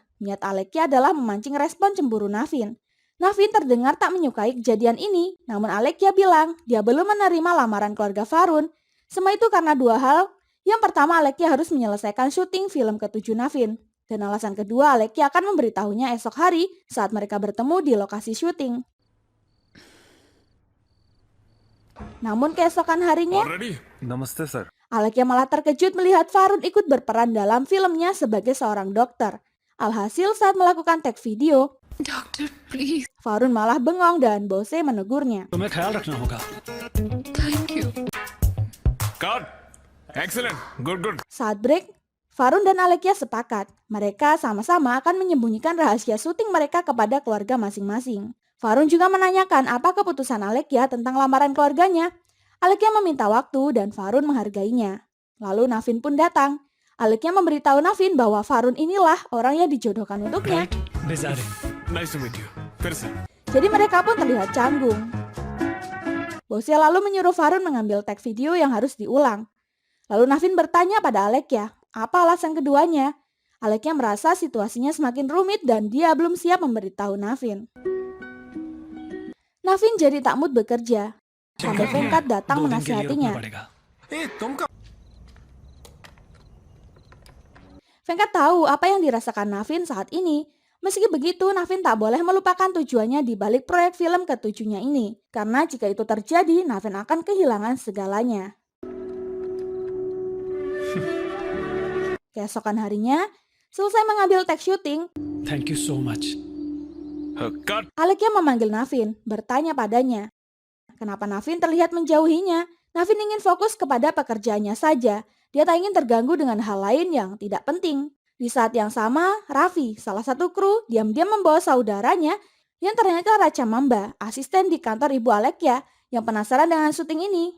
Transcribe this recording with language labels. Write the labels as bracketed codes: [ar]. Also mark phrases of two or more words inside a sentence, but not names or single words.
[id] Niat Alekia adalah memancing respon cemburu Navin. Navin terdengar tak menyukai kejadian ini, namun Alekia bilang dia belum menerima lamaran keluarga Farun. Semua itu karena dua hal. Yang pertama, Alekia harus menyelesaikan syuting film ke-7 Navin. Dan alasan kedua, Alekia akan memberitahunya esok hari saat mereka bertemu di lokasi syuting. Namun keesokan harinya, [hi] ऑलरेडी नमस्ते सर [id] Alekia malah terkejut melihat Farun ikut berperan dalam filmnya sebagai seorang dokter. Alhasil saat melakukan tag video, [en] doctor please [id] Farun malah bengong dan Bose menegurnya. [hi] तुम्हें ख्याल रखना होगा [en] thank you cut excellent good good [id] Saat break, Farun dan Alekia sepakat. Mereka sama-sama akan menyembunyikan rahasia syuting mereka kepada keluarga masing-masing. Farun juga menanyakan apa keputusan Alekia tentang lamaran keluarganya. Alekia meminta waktu dan Farun menghargainya. Lalu Navin pun datang. Alekia memberitahu Navin bahwa Farun inilah orang yang dijodohkan untuknya. [en] right desiring nice to meet you [hi] फिर से [id] Jadi mereka pun terlihat canggung. Bose lalu menyuruh Farun mengambil tag video yang harus diulang. Lalu Navin bertanya pada Alekia, apa alasan keduanya? Alekia merasa situasinya semakin rumit dan dia belum siap memberitahu Navin. Navin jadi tak mood bekerja. Sampai Venkat datang [hi] 2 दिन के लिए रुकना [id] menasihatinya. [hi] पड़ेगा तुम कब [id] Venkat tahu apa yang dirasakan Navin saat ini. Meski begitu, Navin tak boleh melupakan tujuannya di balik proyek film ke-7-nya ini. Karena jika itu terjadi, Navin akan kehilangan segalanya. Keesokan harinya, selesai mengambil tag syuting, [en] thank you so much कट [id] Alekia memanggil Navin, bertanya padanya. Kenapa Navin terlihat menjauhinya? Navin ingin fokus kepada pekerjaannya saja. Dia tak ingin terganggu dengan hal lain yang tidak penting. Di saat yang sama, Raffi, salah satu kru, diam-diam membawa saudaranya yang ternyata Raja Mamba, asisten di kantor Ibu Alekia, yang penasaran dengan syuting ini.